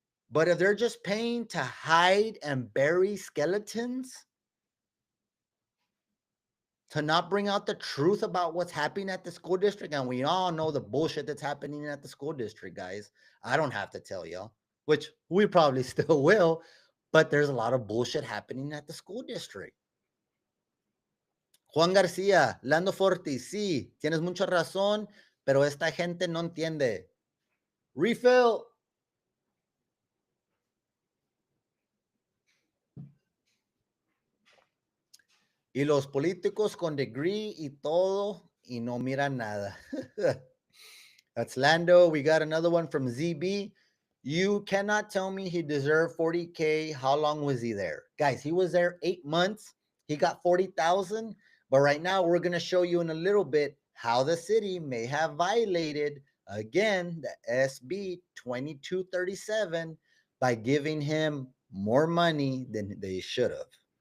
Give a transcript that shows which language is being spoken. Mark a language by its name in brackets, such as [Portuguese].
[English] But if they're just paying to hide and bury skeletons, to not bring out the truth about what's happening at the school district, and we all know the bullshit that's happening at the school district, guys. I don't have to tell y'all, which we probably still will, but there's a lot of bullshit happening at the school district. [Spanish] Juan García, Lando Forti, sí, tienes mucha razón, pero esta gente no entiende. Refill. Y los políticos con degree y todo y no miran nada. [English] That's Lando. We got another one from ZB. You cannot tell me he deserved 40K. How long was he there? Guys, he was there 8 months. He got 40,000. But right now, we're going to show you in a little bit how the city may have violated, again, the SB 2237 by giving him more money than they should have.